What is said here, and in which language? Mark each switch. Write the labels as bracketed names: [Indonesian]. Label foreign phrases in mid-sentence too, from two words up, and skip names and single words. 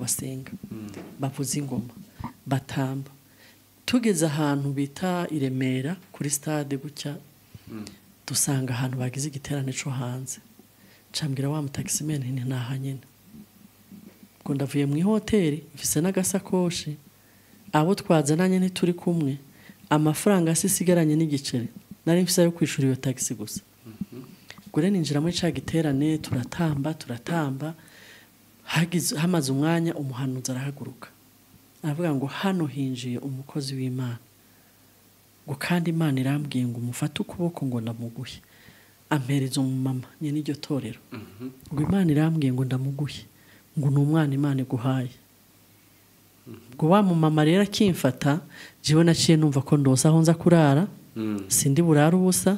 [Rundi] basenga bavuza ingoma batamba tugeze ahantu bita Iremera kuri stade gucya dusanga ahantu bagize igiterane cyo hanze cambwira wa mutaximen nti nahanyene ngo ndavuye mu hoteli mfise n'agasakoshi abo twazananye ntituri kumwe amafaranga asisigaranye n'igiceri nari mfise yo kwishura iyo taxi gusa gure ninjira muri ca giterane turatamba hamaze umwanya umuhanuzi arahaguruka aravuga ngo hano hinjiye umukozi w'Imana ngo kandi Imana irambwiye ngo umufate ukuboko ngo ndamuguhe ampereza umumama nyene iryo torero ngo Imana irambwiye ngo ndamuguhe ngo n'umwana Imana iguhaye ngo wa mumama rero akimfata jewe naciye numva ko ndose aho nza kurara sindi burara ubusa